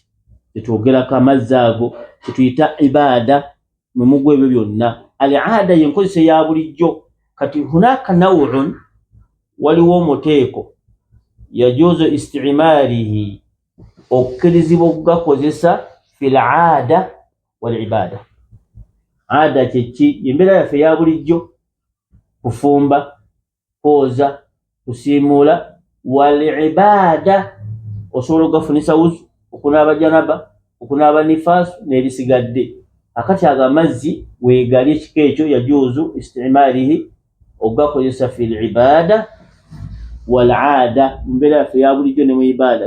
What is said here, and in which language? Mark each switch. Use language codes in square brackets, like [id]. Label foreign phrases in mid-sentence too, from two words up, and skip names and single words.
[lg] Tetwogerako amazzi ago tetuyita ibaada mwe mugwa ebyo byonna. Al-aada yenkozesa ya bulijjo. Kati [ar] هناك نوع, [lg] waliwo omuteeko [ar] يجوز استعماله, [lg] okkirizibwa okugakozesa [ar] في العادة والعبادة. [lg] Aada kyeki? Embeera yaffe ya bulijjo, kufumba, kwoza, kusiimuula. [ar] والعبادة, [lg] osobola okugafunisa wuzu, okunaaba janaba, okunaaba nifaasu n'ebisigadde. Akati ago amazzi weegali ekika ekyo [ar] يجوز استعماله, [lg] okugakozesa [ar] في العبادة والعادة, [lg] mu mbeera yaffe ya bulijjo ne mu ibaada.